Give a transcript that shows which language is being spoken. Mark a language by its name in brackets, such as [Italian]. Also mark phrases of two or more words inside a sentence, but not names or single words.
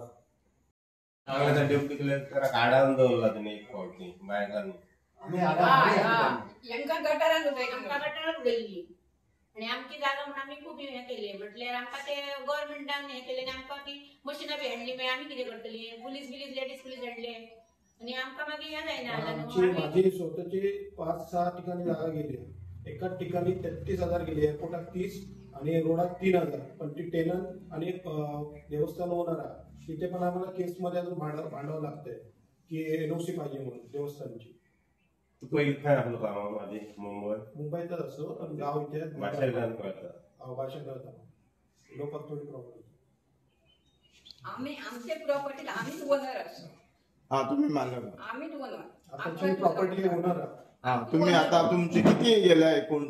[Konkani] सांगले डेप्युटी कलेक्टराक आडावन दवरला तुमी एक फावटी बायकांनी. हेंकां गटारान उडयता. आमकां गटारान उडयल्ली आनी आमची जागा म्हणून आमी खूब हें केलें म्हटल्यार आमकां ते गव्हर्मेंटान हें केलें आनी आमकां ती मशिनां बी हाडली मागीर आमी कितें करतली. [English] police ladies police [Konkani] हाडले आनी आमकां मागीर हें जायना. [Marathi] माझी स्वतःची 5-6 ठिकाणी जागा गेली. एकाच ठिकाणी 33,000 गेली एअरपोर्टात 30 आणि रोडात 3,000. पण ती टेनंट आणि देवस्थान ओनर आहे तिथे पण आम्हाला केसमध्ये अजून भांडावं लागतंय की NOC पाहिजे म्हणून देवस्थानची. [Konkani] तू पयलीं खंय आसलो कामाक माझी [Marathi] मुंबईतच असो पण गाव इथे [Konkani] भाशेंतल्यान कळटा. भाषा करता लोकांक थोडी प्रॉब्लेम. [Marathi] आम्ही आमचे प्रॉपर्टीला आम्हीच ओनर असो. हा तुम्ही मालक आम्हीच ओनर. आताची प्रॉपर्टी ओनर आहे. [Konkani] हा तुम्ही आता तुमची किती गेल्या एकूण